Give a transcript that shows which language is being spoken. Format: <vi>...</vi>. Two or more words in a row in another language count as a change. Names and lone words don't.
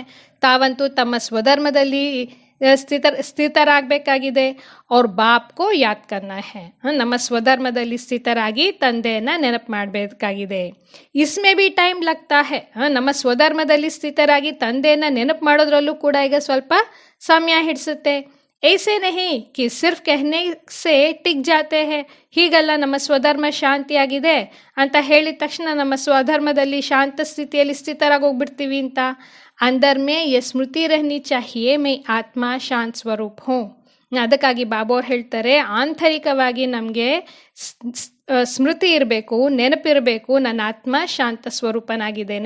<kn>ತಾವಂತೂ ತಮ್ಮ ಸ್ವಧರ್ಮದಲ್ಲಿ ಸ್ಥಿತರಾಗಬೇಕಾಗಿದೆ.</kn> <hi>और बाप को याद करना है.</hi> <kn>ನಮ್ಮ ಸ್ವಧರ್ಮದಲ್ಲಿ ಸ್ಥಿತರಾಗಿ ತಂದೆಯನ್ನು ನೆನಪು ಮಾಡಬೇಕಾಗಿದೆ.</kn> <hi>इसमें भी टाइम लगता है.</hi> <kn>ನಮ್ಮ ಸ್ವಧರ್ಮದಲ್ಲಿ ಸ್ಥಿತರಾಗಿ ತಂದೆಯನ್ನು ನೆನಪು ಮಾಡೋದ್ರಲ್ಲೂ ಕೂಡ ಈಗ ಸ್ವಲ್ಪ ಸಮಯ ಹಿಡಿಸುತ್ತೆ.</kn> <hi>ऐसे नहीं कि सिर्फ कहने से टिक जाते हैं.</hi> <kn>ಹೀಗಲ್ಲ ನಮ್ಮ ಸ್ವಧರ್ಮ ಶಾಂತಿಯಾಗಿದೆ ಅಂತ ಹೇಳಿದ ತಕ್ಷಣ ನಮ್ಮ ಸ್ವಧರ್ಮದಲ್ಲಿ ಶಾಂತ ಸ್ಥಿತಿಯಲ್ಲಿ ಸ್ಥಿತರಾಗಿ ಹೋಗ್ಬಿಡ್ತೀವಿ ಅಂತ.</kn> <hi>अंदर में ये स्मृति रहनी चाहिए मैं आत्मा शांत स्वरूप हूँ.</hi> <kn>ಅದಕ್ಕಾಗಿ ಬಾಬೋರ್ ಹೇಳ್ತಾರೆ, ಆಂತರಿಕವಾಗಿ ನಮಗೆ ಸ್ಮೃತಿ ಇರಬೇಕು, ನೆನಪಿರಬೇಕು, ನನ್ನ ಆತ್ಮ ಶಾಂತ ಸ್ವರೂಪನಾಗಿದ್ದೇನೆ.</kn>